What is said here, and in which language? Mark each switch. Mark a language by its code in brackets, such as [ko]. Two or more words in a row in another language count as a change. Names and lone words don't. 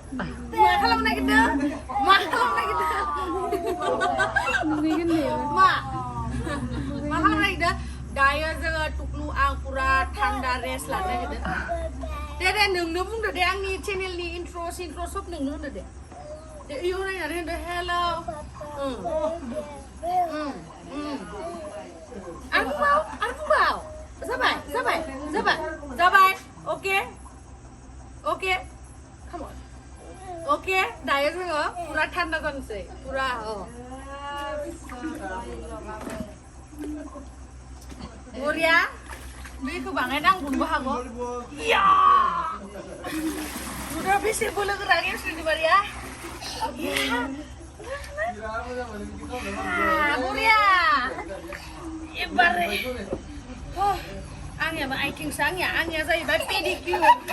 [brx] दायो जोङो टुक्लु आं पुरा थान्दा रेस्ट लानो नागिरदों दे नोंनो बुंदो दे आंनि चेनेलनि इन्ट्र' सब नोंनो होनदो दे इयाव नायनानै होनदो हेल' आरोबाव जाबाय अके [en] come on [brx] ओके दायो जोङो पुरा थान्दा जानोसै पुरा बरिया दैखौ बाङाय नांगौबो हागौ या उदा बेसे बोलो गोरा गेमस्रि दैमारिया बरिया एबारे आंनियाबो आइथिंसो आंनिया जाहैबाय पेडिक्युर